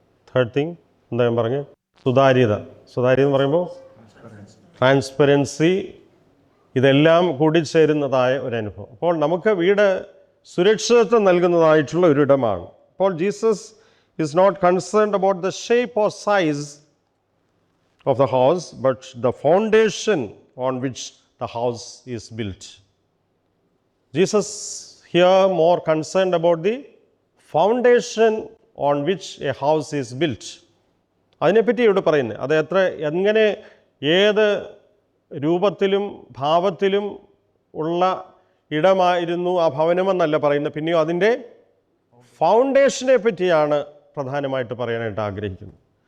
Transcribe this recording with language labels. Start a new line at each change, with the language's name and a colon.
English: third thing
Malayalam: എന്താ ഞാൻ പറഞ്ഞത്, സുതാര്യത എന്ന് പറയുമ്പോൾ ട്രാൻസ്പെറൻസി, ഇതെല്ലാം കൂടിച്ചേരുന്നതായ ഒരനുഭവം. അപ്പോൾ നമുക്ക് വീട് സുരക്ഷിതത്വം നൽകുന്നതായിട്ടുള്ള ഒരിടമാണ്.
English: അപ്പോൾ Jesus is not concerned about the shape or size of the house, but the foundation on which the house is built. Jesus here more concerned about the foundation on which a house is built.
Malayalam: അതിനെപ്പറ്റി ഇവിടെ പറയുന്നത് അത് എങ്ങനെ ഏത് രൂപത്തിലും ഭാവത്തിലും ഉള്ള ഇടമായിരുന്നു ആ ഭവനമെന്നല്ല പറയുന്നത്, പിന്നെയോ അതിൻ്റെ ഫൗണ്ടേഷനെ പറ്റിയാണ് പ്രധാനമായിട്ട് പറയാനായിട്ട് ആഗ്രഹിക്കുന്നത്.